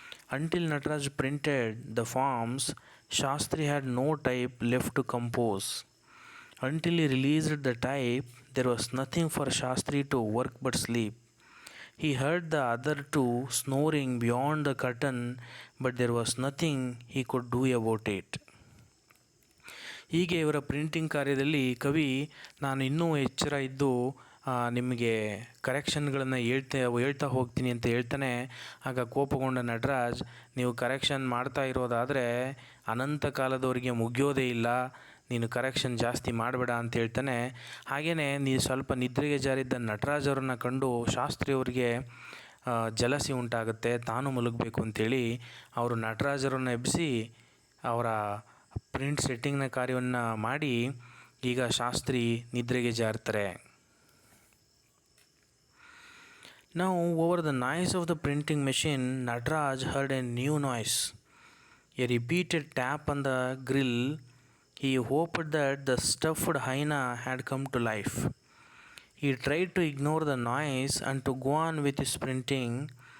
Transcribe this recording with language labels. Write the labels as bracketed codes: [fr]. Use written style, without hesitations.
[en] Until Nataraj printed the forms, Shastri had no type left to compose. Until he released the type, there was nothing for Shastri to work but sleep. He heard the other two snoring beyond the curtain, but there was nothing he could do about it. [kn] ಹೀಗೆ ಇವರ printing ಕಾರ್ಯದಲ್ಲಿ ಕವಿ ನಾನು ಇನ್ನೂ ಎಚ್ಚರ ಇದ್ದು ನಿಮಗೆ ಕರೆಕ್ಷನ್ಗಳನ್ನು ಹೇಳ್ತಾ ಹೋಗ್ತೀನಿ ಅಂತ ಹೇಳ್ತಾನೆ. ಆಗ ಕೋಪಗೊಂಡ ನಟರಾಜ್, ನೀವು ಕರೆಕ್ಷನ್ ಮಾಡ್ತಾ ಇರೋದಾದರೆ ಅನಂತ ಕಾಲದವರೆಗೆ ಮುಗಿಯೋದೇ ಇಲ್ಲ, ನೀನು ಕರೆಕ್ಷನ್ ಜಾಸ್ತಿ ಮಾಡಬೇಡ ಅಂತ ಹೇಳ್ತಾನೆ. ಹಾಗೆಯೇ ನೀವು ಸ್ವಲ್ಪ ನಿದ್ರೆಗೆ ಜಾರಿದ್ದ ನಟರಾಜ್ ಅವರನ್ನು ಕಂಡು ಶಾಸ್ತ್ರಿಯವರಿಗೆ ಜಲಸಿ ಉಂಟಾಗುತ್ತೆ, ತಾನು ಮಲಗಬೇಕು ಅಂತೇಳಿ ಅವರು ನಟರಾಜರನ್ನು ಎಬ್ಬಿಸಿ ಅವರ ಪ್ರಿಂಟ್ ಸೆಟ್ಟಿಂಗ್ನ ಕಾರ್ಯವನ್ನು ಮಾಡಿ ಈಗ ಶಾಸ್ತ್ರಿ ನಿದ್ರೆಗೆ ಜಾರ್ತಾರೆ. [en] Now, over the noise of the printing machine, Nataraj heard a new noise. A repeated tap on the grill. He hoped that the stuffed hyena had come to life. He tried to ignore the noise and to go on with his printing.